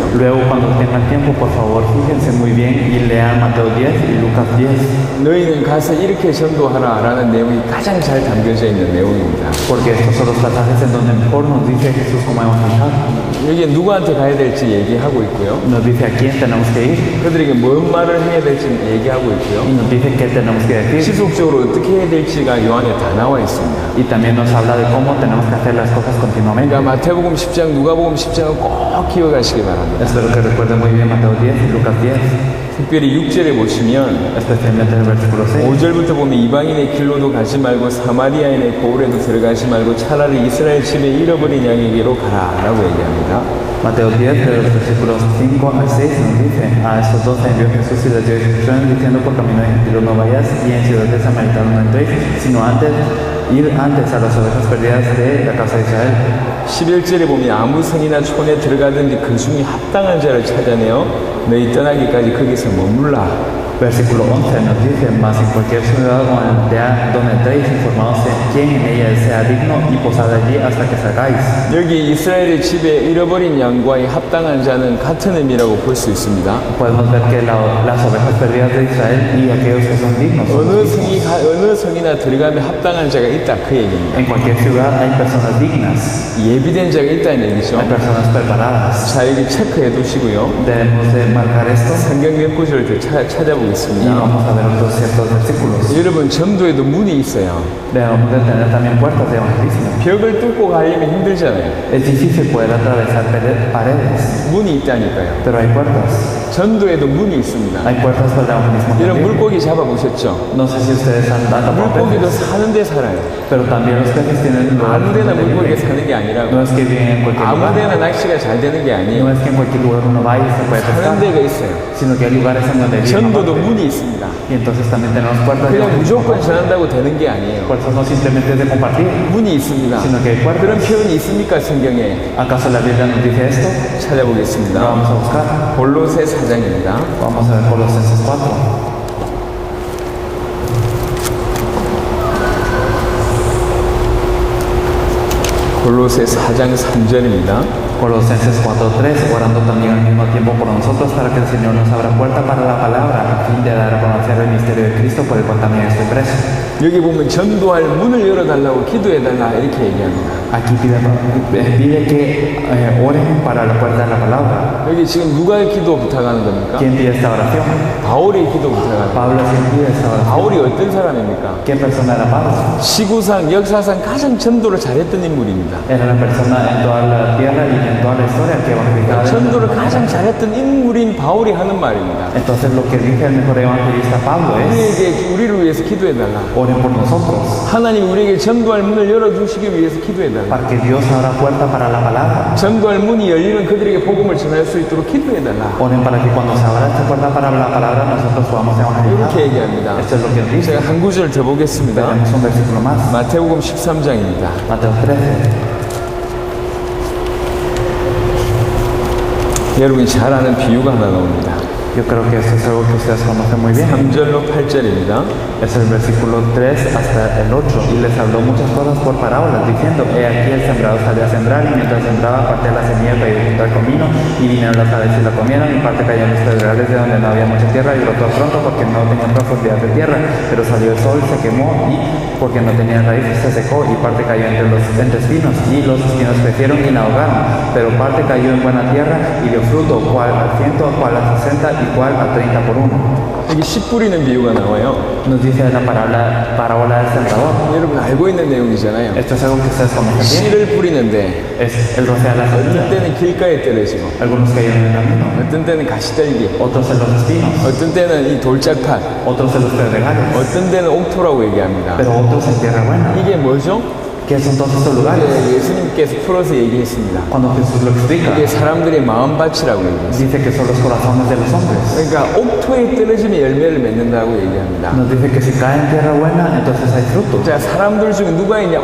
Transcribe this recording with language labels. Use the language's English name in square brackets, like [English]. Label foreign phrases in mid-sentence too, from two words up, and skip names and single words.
[Spanish] Luego, cuando tengan tiempo, por favor, fíjense muy bien y lean Mateo 10 y Lucas 10. [Korean] 너희는 가서 이렇게 전도하라 라는 내용이 가장 잘 담겨져 있는 내용입니다. [Spanish] Porque estos son los pasajes en donde mejor nos dice Jesús cómo evangelizar. [Korean] 여기에 누구한테 가야 될지 얘기하고 있고요. [Spanish] Nos dice a quién tenemos que ir [Korean] 그들에게 뭔 말을 해야 될지 얘기하고 있고요. [Spanish] y nos dice qué tenemos que decir. [Korean] 지속적으로 어떻게 해야 될지가 요한에 다 나와 있습니다. [Spanish] Y también nos habla de cómo tenemos que hacer las cosas continuamente. [Korean] 그러니까 마태복음 10장, 누가복음 10장은 꼭 기억하시기 바랍니다. [Spanish] Espero que recuerden muy bien Mateo 10 y Lucas 10, [Korean] 특별히 6절에 보시면 [Spanish] especialmente el versículo 6. [Korean] 5절부터 보면 이방인의 길로도 가지 말고 사마리아인의 고을에도 들어가지 말고 차라리 이스라엘 집에 잃어버린 양에게로 가라 라고 얘기합니다. [Spanish] Mateo 10, de los versículos 5 al 6, nos dice: A estos dos envió Jesús y les dio instrucciones diciendo: por camino de gentiles no vayas, y en ciudad de samaritanos no entréis, sino ir antes a las ovejas perdidas de la casa de Israel. [Korean] 11절에 보면 아무 성이나 촌에 들어가든지 그 중에 합당한 자를 찾아내어 너희 떠나기까지 거기서 머물라. [Spanish] Versículo 11 nos dice: mas en cualquier ciudad o aldea donde entréis, informaos de quién en ella sea digno y posad allí hasta que salgáis. [Korean] 여기 이스라엘의 집에 잃어버린 양과의 합당한 자는 같은 의미라고 볼 수 있습니다. [Spanish] Podemos ver que las ovejas perdidas de Israel y aquellos que son dignos. [Korean] 어느 성이나 들어가면 합당한 자가 있다 그 얘기입니다. [Spanish] En cualquier ciudad hay personas dignas, [Korean] 예비된 자가 있다는 얘기죠. [Spanish] hay personas preparadas. [Korean] 자, 여기 체크해 두시고요. [Spanish] Debemos de marcar esto. [Korean] 성경 몇 구절을 더 찾아보겠습니다. [Spanish] Y vamos a ver otros ciertos versículos. [Korean] 여러분 전도에도 문이 있어요. [Spanish] Debemos de tener también puertas de evangelismo. [Korean] 벽을 뚫고 가려면 힘들잖아요. [Spanish] Es difícil poder atravesar paredes, [Korean] 문이 있다니까요. [Spanish] pero hay puertas. [Korean] 전도에도 문이 있습니다. [Spanish] Hay puertas para el evangelismo [Korean] 이런 [Spanish] también. [Korean] 물고기 잡아보셨죠? [Spanish] No sé si ustedes han dado [Korean] 물고기도 [Spanish] peces, [Korean] 사는 데 살아요. [Spanish] pero también los peces tienen lugares [Korean] 아무데나 [Spanish] donde [Korean] 물고기가 [Spanish] viven. [Korean] 사는 게 아니라고. [Spanish] No es que viven en cualquier [Korean] 아무데나 [Spanish] lugar, [Korean] 낚시가 잘 되는 게 [Spanish] no [Korean] 아니에요. [Spanish] es que en cualquier lugar uno va y se puede [Korean] 사는 [Spanish] pescar, [Korean] 데가 있어요. [Spanish] sino que hay lugares en donde viven. [Korean] 전도도 [Spanish] aparte. [Korean] 문이 있습니다. [Spanish] Y entonces también tenemos puertas de [Korean] 그냥 [Spanish] evangelismo. [Korean] 무조건 전한다고 되는 게 아니에요. [Spanish] Puertas no simplemente es de compartir, [Korean] 문이 있습니다. [Spanish] sino que hay puertas. [Korean] 그런 표현이 있습니까 성경에? [Spanish] ¿Acaso la Biblia nos dice esto? [Korean] 찾아보겠습니다. [Spanish] Lo vamos a buscar. [Korean] 골로새 4장입니다. [Spanish] Vamos a ver Colosenses 4. [Korean] 골로새 4장 3절입니다. [Spanish] Colosenses 4:3, orando también al mismo tiempo por nosotros para que el Señor nos abra puerta para la palabra, a fin de dar a conocer el misterio de Cristo, por el cual también estoy preso. [Korean] 여기 보면 전도할 문을 열어달라고 기도해달라 이렇게 얘기합니다. [Spanish] Aquí pide que oren para la puerta de la palabra. [Korean] 여기 지금 누가 기도 부탁하는 겁니까? [Spanish] ¿Quién pide esta oración? [Korean] 바울이 기도 부탁하는 겁니다. [Spanish] Pablo, ¿quién pide esta oración? [Korean] 바울이 어떤 사람입니까? [Spanish] ¿Qué persona era Pablo? [Korean] 지구상 역사상 가장 전도를 잘했던 인물입니다. [Spanish] Era la persona en toda la tierra y en toda la historia que evangelizaba. [Korean] 전도를 가장 잘했던 인물인 바울이 하는 말입니다. [Spanish] Entonces lo que dice el mejor evangelista Pablo es: [Korean] 우리를 위해서 기도해달라. [Spanish] oren por nosotros, [Korean] 하나님 우리에게 전도할 문을 열어주시기 위해서 기도해달라. [Spanish] para que Dios abra puerta para la palabra. [Korean] 전도할 문이 열리면 그들에게 복음을 전할 수 있도록 기도해달라. [Spanish] Oren para que cuando se abra esta puerta para la palabra nosotros podamos evangelizar. [Korean] 이렇게 얘기합니다. [Spanish] Esto es lo que dice. [Korean] 제가 한 구절 더 보겠습니다. [Spanish] Tenemos un versículo más. [Korean] 마태복음 13장입니다. [Spanish] Mateo 13. [Korean] 여러분이 잘 아는 비유가 하나 나옵니다. [Spanish] Yo creo que esto es algo que ustedes conocen muy bien. [Korean] 3절로 8절입니다. [Spanish] Es el versículo 3 hasta el 8. Y les habló muchas cosas por parábolas, diciendo: He aquí el sembrado salió a sembrar, y mientras sembraba partió la semilla y junto al comino, y vinieron las aves y la comieron, y parte cayó en los pedregales de donde no había mucha tierra, y brotó pronto porque no tenía profundidad de tierra. Pero salió el sol, se quemó, y porque no tenía raíces se secó, y parte cayó entre espinos, y los espinos crecieron y la ahogaron. Pero parte cayó en buena tierra, y dio fruto, cual al 100, cual al 60, y cual al 30 por 1. [Korean] 여기 씨 뿌리는 비유가 나와요. [Spanish] Nos dice la parábola del sembrador. [Korean] 여러분 알고 있는 내용이잖아요. [Spanish] Esto es algo que ustedes conocen bien. [Korean] 씨를 뿌리는데 [Spanish] Es el rociar la [Korean] 어떤 [Spanish] semilla. [Korean] 때는 길가에 떨어지고 [Spanish] Algunos cayeron en el camino, [Korean] 어떤 때는 가시떨기, [Spanish] otros en los espinos, [Korean] 어떤 때는 이 돌짝판, [Spanish] otros en los pedregales, [Korean] 어떤 때는 옥토라고 얘기합니다. [Spanish] pero otros en tierra buena. [Korean] 이게 뭐죠? [Spanish] ¿Qué son todos estos lugares? [Korean] 예수님께서 풀어서 얘기했습니다. [Spanish] Cuando Jesús lo explica, [Korean] 이게 사람들의 마음밭이라고 얘기했어요. [Spanish] dice que son los corazones de los hombres. [Korean] 그러니까 옥토에 떨어지면 열매를 맺는다고 얘기합니다. [Spanish] Nos dice que si cae en tierra buena, entonces hay fruto. [Korean] 자, 사람들 중에 누가 있냐?